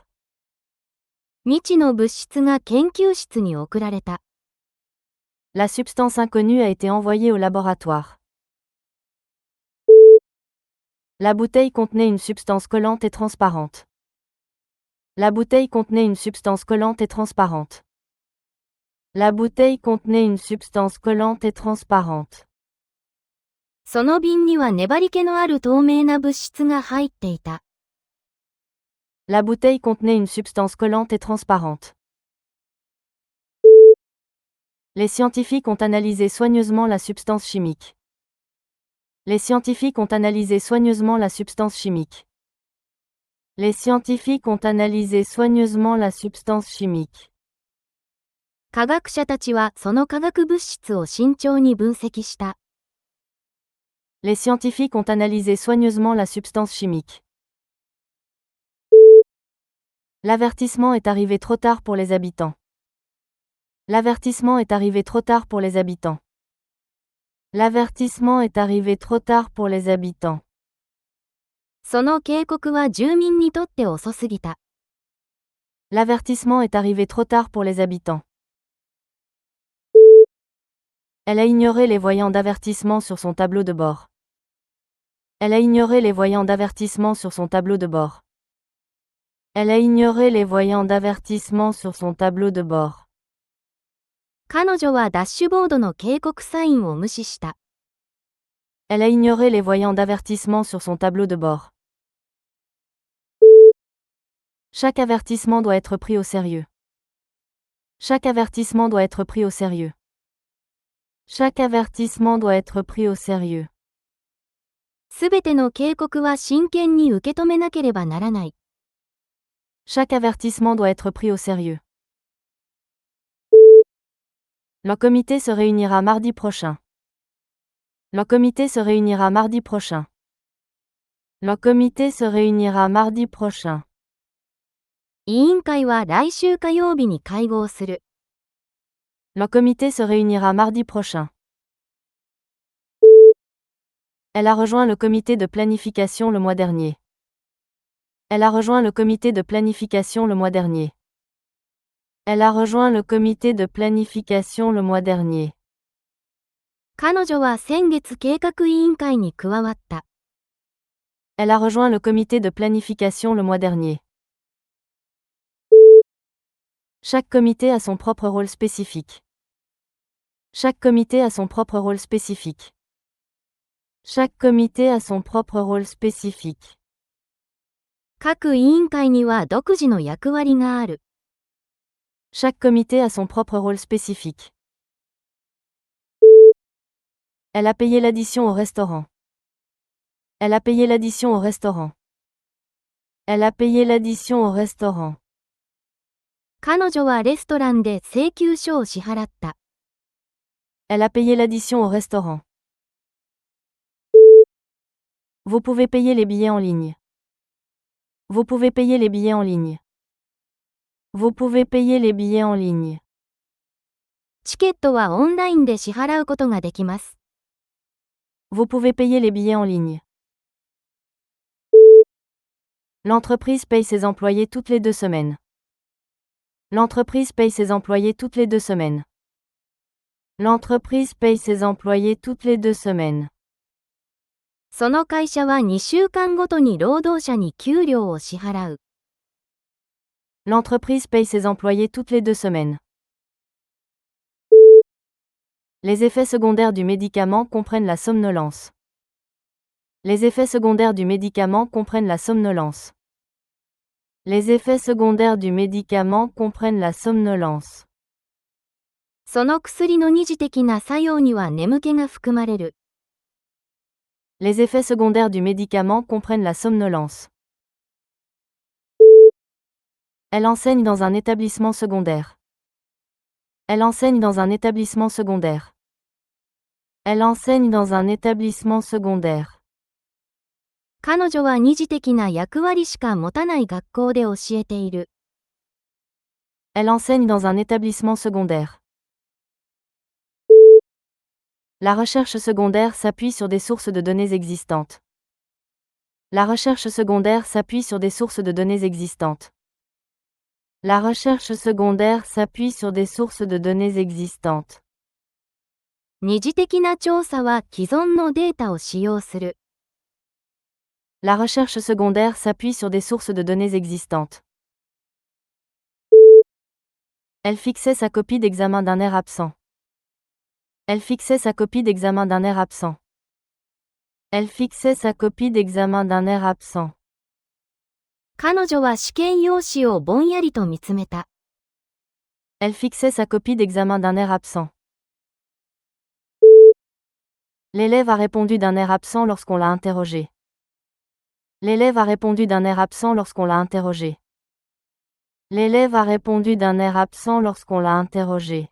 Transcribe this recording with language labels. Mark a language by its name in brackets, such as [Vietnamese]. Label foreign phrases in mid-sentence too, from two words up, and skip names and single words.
[Japanese] 未知の物質が研究室に送られた。 [French] La substance inconnue a été envoyée au laboratoire. La bouteille contenait une substance collante et transparente. La bouteille contenait une substance collante et transparente. La bouteille contenait une substance collante et transparente. [Japanese] その瓶には粘り気のある透明な物質が入っていた。 [French] La bouteille contenait une substance collante et transparente. Les scientifiques ont analysé soigneusement la substance chimique. Les scientifiques ont analysé soigneusement la substance chimique. Les scientifiques ont analysé soigneusement la substance chimique. [Japanese] 科学者たちはその化学物質を慎重に分析した。 [French] Les scientifiques ont analysé soigneusement la substance chimique. L'avertissement est arrivé trop tard pour les habitants. L'avertissement est arrivé trop tard pour les habitants. L'avertissement est arrivé trop tard pour les habitants. [Japanese] その警告は住民にとって遅すぎた。 [French] L'avertissement est arrivé trop tard pour les habitants. Elle a ignoré les voyants d'avertissement sur son tableau de bord. Elle a ignoré les voyants d'avertissement sur son tableau de bord. Elle a ignoré les voyants d'avertissement sur son tableau de bord. [Japanese] 彼女はダッシュボードの警告サインを無視した。 [French] Elle a ignoré les voyants d'avertissement sur son tableau de bord. Chaque avertissement doit être pris au sérieux. Chaque avertissement doit être pris au sérieux. Chaque avertissement doit être pris au sérieux. [Japanese] すべての警告は真剣に受け止めなければならない。 [French] Chaque avertissement doit être pris au sérieux. Le comité se réunira mardi prochain. Le comité se réunira mardi prochain. Le comité se réunira mardi prochain. [Japanese] 委員会は来週火曜日に会合する。 [French] Le comité se réunira mardi prochain. Elle a rejoint le comité de planification le mois dernier. Elle a rejoint le comité de planification le mois dernier. Elle a rejoint le comité de planification le mois dernier. [Japanese] 彼女は先月計画委員会に加わった。 [French] Elle a rejoint le comité de planification le mois dernier. Chaque comité a son propre rôle spécifique. Chaque comité a son propre rôle spécifique. Chaque comité a son propre rôle spécifique. [Japanese] 各委員会には独自の役割がある。 [French] Chaque comité a son propre rôle spécifique. Elle a payé l'addition au restaurant. Elle a payé l'addition au restaurant. Elle a payé l'addition au restaurant. [Japanese] 彼女はレストランで請求書を支払った。 [French] Elle a payé l'addition au restaurant. Vous pouvez payer les billets en ligne. Vous pouvez payer les billets en ligne. Vous pouvez payer les billets en ligne. [Japanese] チケットはオンラインで支払うことができます。 [French] Vous pouvez payer les billets en ligne. L'entreprise paye ses employés toutes les 2 semaines. L'entreprise paye ses employés toutes les 2 semaines. L'entreprise paye ses employés toutes les 2 semaines. [Japanese] その会社は2週間ごとに労働者に給料を支払う。 [French] L'entreprise paye ses employés toutes les 2 semaines. Les effets secondaires du médicament comprennent la somnolence. Les effets secondaires du médicament comprennent la somnolence. Les effets secondaires du médicament comprennent la somnolence. [Japanese] その薬の二次的な作用には眠気が含まれる。 [French] Les effets secondaires du médicament comprennent la somnolence. Elle enseigne dans un établissement secondaire. Elle enseigne dans un établissement secondaire. Elle enseigne dans un établissement secondaire. [Japanese] 彼女は二次的な役割しか持たない学校で教えている。 [French] Elle enseigne dans un établissement secondaire. La recherche secondaire s'appuie sur des sources de données existantes. La recherche secondaire s'appuie sur des sources de données existantes. La recherche secondaire s'appuie sur des sources de données existantes. [Japanese] 二次的な調査は既存のデータを使用する。 [French] La recherche secondaire s'appuie sur des sources de données existantes. Elle fixait sa copie d'examen d'un air absent. Elle fixait sa copie d'examen d'un air absent. Elle fixait sa copie d'examen d'un air absent. [Japanese] 彼女は試験用紙をぼんやりと見つめた。 [French] Elle fixait sa copie d'examen d'un air absent. L'élève a répondu d'un air absent lorsqu'on l'a interrogé. L'élève a répondu d'un air absent lorsqu'on l'a interrogé. L'élève a répondu d'un air absent lorsqu'on l'a interrogé.